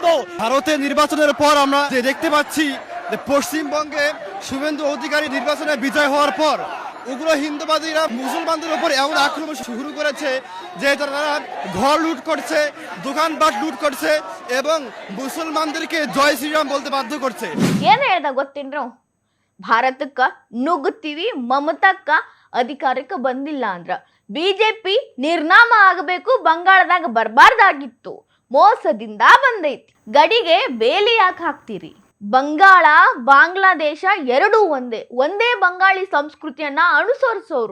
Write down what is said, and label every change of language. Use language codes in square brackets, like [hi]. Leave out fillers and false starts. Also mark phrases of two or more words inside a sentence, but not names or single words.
[bn] ভারতের নির্বাচনের পর আমরা যে দেখতে পাচ্ছি যে পশ্চিমবঙ্গে শুভেন্দু অধিকারী নির্বাচনে বিজয় হওয়ার পর উগ্র হিন্দুবাদীরা মুসলমানদের উপর এমন আক্রমণ শুরু করেছে যে তারা ঘর লুট করছে, দোকানপাট লুট করছে এবং মুসলমানদেরকে জয় শ্রীরাম বলতে বাধ্য করছে। [kn] ಏನ್ ಹೇಳ್ದ ಗೊತ್ತೇನ್ರು? ಭಾರತಕ್ಕ ನುಗ್ಗುತ್ತೀವಿ, ಮಮತಕ್ಕ ಅಧಿಕಾರಕ್ಕೆ ಬಂದಿಲ್ಲ ಅಂದ್ರ ಬಿಜೆಪಿ ನಿರ್ನಾಮ ಆಗಬೇಕು, ಬಂಗಾಳದಾಗ ಬರಬಾರ್ದಾಗಿತ್ತು, ಮೋಸದಿಂದ ಬಂದೈತಿ. ಗಡಿಗೆ ಬೇಲಿ ಯಾಕೆ ಹಾಕ್ತೀರಿ? ಬಂಗಾಳ ಬಾಂಗ್ಲಾದೇಶ ಎರಡೂ ಒಂದೇ ಬಂಗಾಳಿ ಸಂಸ್ಕೃತಿಯನ್ನ ಅನುಸರಿಸೋರು.